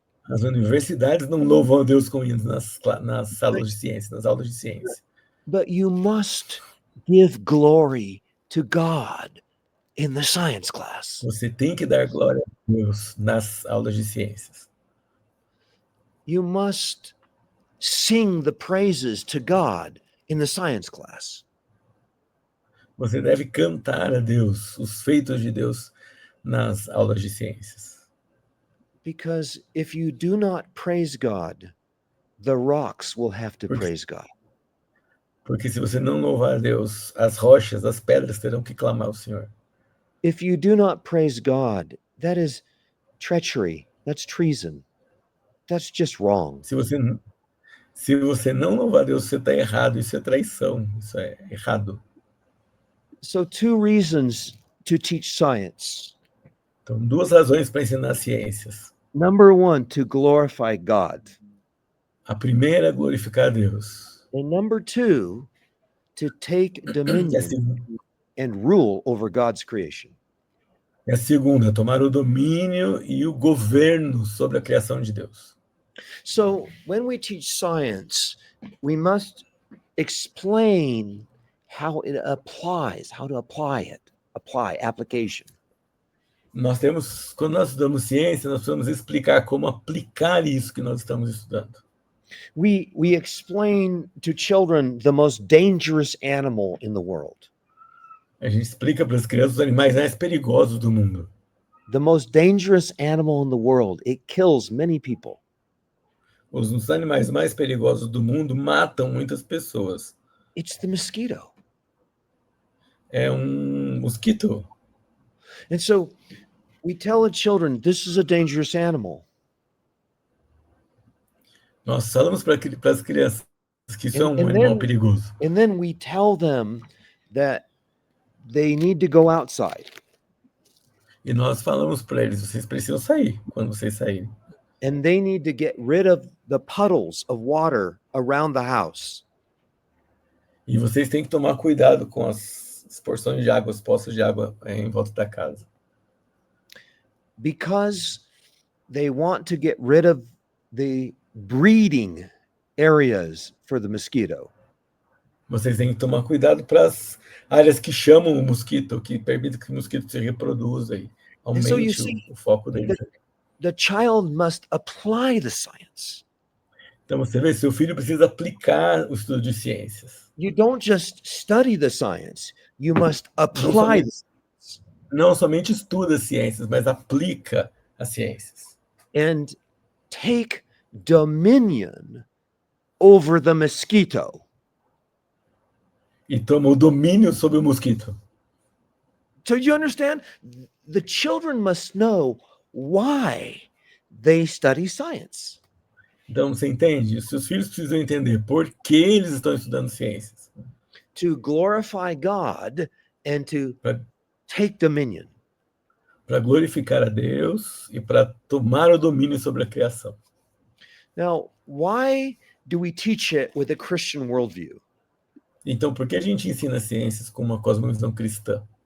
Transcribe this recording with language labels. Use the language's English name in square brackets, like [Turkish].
[Portuguese] As universidades não louvam a Deus com hinos nas salas de ciência, nas aulas de ciência. [English] But you must give glory to God in the science class. [Portuguese] Você tem que dar glória a Deus nas aulas de ciências. [English] You must sing the praises to God in the science class. [Portuguese] Você deve cantar a Deus, os feitos de Deus nas aulas de ciências. [English] Because if you do not praise God, the rocks will have to praise God. [Portuguese] Porque se você não louvar a Deus, as rochas, as pedras terão que clamar ao Senhor. [English] If you do not praise God, that is treachery, that's treason. That's just wrong. [Portuguese] Se você não louvar a Deus, você está errado. Isso é traição. Isso é errado. [English] So 2 reasons to teach science. [Portuguese] Então, 2 razões para ensinar ciências. [English] Number 1, to glorify God. [Portuguese] A primeira é glorificar a Deus. [English] And number 2, to take [Portuguese] E a, [English] dominion [Portuguese] seg- [English] and rule over God's creation. [Portuguese] e a segunda, tomar o domínio e o governo sobre a criação de Deus. [English] So when we teach science, we must explain how it applies, how to apply it, application. [Portuguese] Quando nós estudamos ciência, nós precisamos explicar como aplicar isso que nós estamos estudando. [English] We explain to children the most dangerous animal in the world. [Portuguese] A gente explica para as crianças os animais mais perigosos do mundo. [English] The most dangerous animal in the world. It kills many people. [Portuguese] Os animais mais perigosos do mundo matam muitas pessoas. [English] It's the mosquito. [Portuguese] É um mosquito. [English] And so we tell the children, this is a dangerous animal. [Portuguese] Nós falamos para as crianças que isso é um [English] And [Portuguese] animal [English] then- [Portuguese] perigoso. [English] And then we tell them that they need to go outside. [Portuguese] E nós falamos para eles, vocês precisam sair quando vocês saírem. [English] And they need to get rid of the puddles of water around the house. [Portuguese] E vocês têm que tomar cuidado com as porções de água, os poços de água em volta da casa. [English] Because they want to get rid of the breeding areas for the mosquito. [Portuguese] Vocês têm que tomar cuidado para as áreas que chamam o mosquito, que permitem que o mosquito se reproduza e aumente [English] so you see, [Portuguese] o foco dele. [English] The child must apply the science. [Portuguese] Então você vê, seu filho precisa aplicar o estudo de ciências. [English] You don't just study the science, you must apply the [Portuguese] Não somente estuda ciências, mas aplica as ciências. [English] and take dominion over the mosquito. [Portuguese] E toma o domínio sobre o mosquito. [English] So you understand? The children must know why they study science. [Portuguese] Então você entende? Os seus filhos precisam entender por que eles estão estudando ciências. [English] To glorify God and to [Portuguese] Para [English] take dominion. [Portuguese] para glorificar a Deus e para tomar o domínio sobre a criação. [English] Now, why do we teach it with a Christian worldview? [Portuguese] Então, por que a gente ensina ciências com uma cosmovisão cristã?